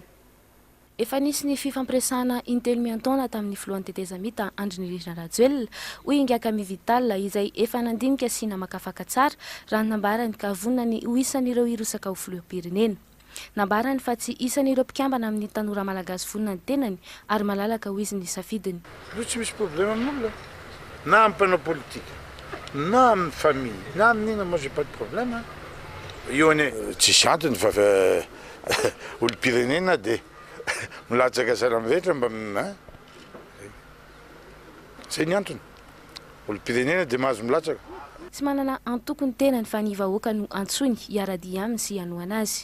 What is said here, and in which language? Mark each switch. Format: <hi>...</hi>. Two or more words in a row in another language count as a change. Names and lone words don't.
<mg>Efa nisy ny fifampiresahana intelo miantaona tamin'ny filohan'ny tetezamita Andrinirina Rajoelina hoy inga Camille Vital izay efa nandinika sy namakafaka tsara raha nambarany ka vonona ny ho isan'ireo irosaka ho filoham-pirenena. Nambarany fa tsy isan'ireo mpikambana amin'ny tanora malagasy vonona ny tenany ary malalaka ho izy ny safidiny. Tsy misy problème amin'olona na amin'ny mpanao politika na amin'ny famille na amin'ina</mg> <fr>moi j'ai pas de problème</fr> <mg>io ane tsisy antony fa olom-pirenena dia milatsaka sara mirehetra mba zay ny antony olom-pirenena dia mahazo milatsaka. Tsy manana antoko ny tenany fa ny vahoaka no antsony hiaradi aminy sy hanoana azy.</mg>